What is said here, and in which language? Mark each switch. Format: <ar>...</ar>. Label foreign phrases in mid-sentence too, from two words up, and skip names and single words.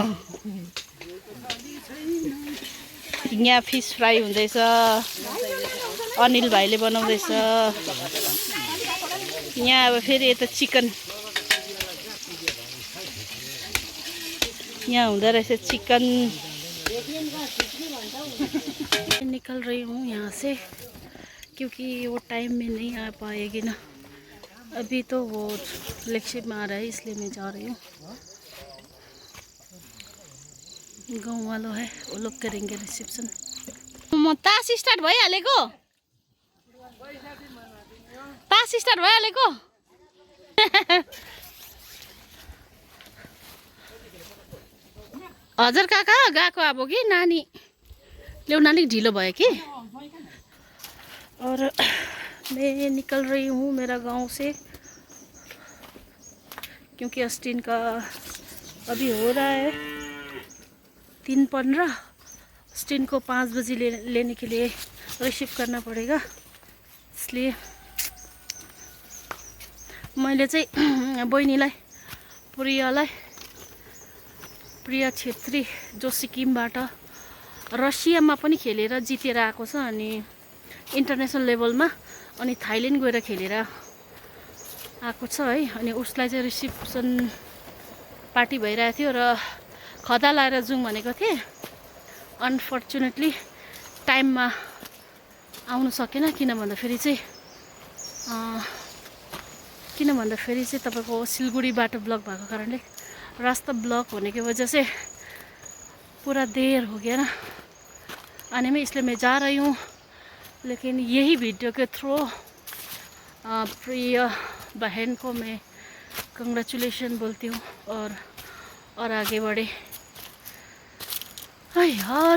<ne>यहाँ फिस फ्राई हुँदैछ, अनिल भाइले बनाउँदैछ। यहाँ अब फेरि यता चिकन, यहाँ हुँदो रहेछ चिकन।</ne> <hi>निकल रही हूँ यहाँ से क्योंकि वो टाइम में नहीं आ पाएगी ना। अभी तो वो इलेक्शन में आ रहा है इसलिए मैं जा रही हूँ। गाँव वालों है, वो लोग करेंगे रिसेप्शन।</hi> <ne>म तास स्टार्ट भइहालेको, तास स्टार्ट भइहालेको। हजुर काका गएको अब कि नानी ल्याउन अलिक ढिलो भयो कि।</ne> <hi>और मैं निकल रही हूँ मेरा गांव से क्योंकि अस्टिन का अभी हो रहा है 3:15। अस्टिन को 5 बजे लेने के लिए रिसीव करना पड़ेगा, इसलिए</hi> <ne>मैले चाहिँ बहिनीलाई प्रिया छेत्री जो सिक्किमबाट रसियामा पनि खेलेर जितेर आएको छ अनि इन्टरनेसनल लेभलमा, अनि थाइल्यान्ड गएर खेलेर आएको छ है। अनि उसलाई चाहिँ रिसेप्सन पार्टी भइरहेको थियो र खदा लाएर जाउँ भनेको थिएँ। अनफर्चुनेटली टाइममा आउनु सकेन, किन भन्दाखेरि चाहिँ तपाईँको सिलगढीबाट ब्लक भएको कारणले,</ne> <hi>रास्ता ब्लक होने की वजह से पूरा देर हो गया ना आने में, इसलिए मैं जा रही हूँ। लेकिन यही वीडियो के थ्रू प्रिया बहन को मैं कंग्रेचुलेशन बोलती हूँ और आगे बढ़े यार।</hi>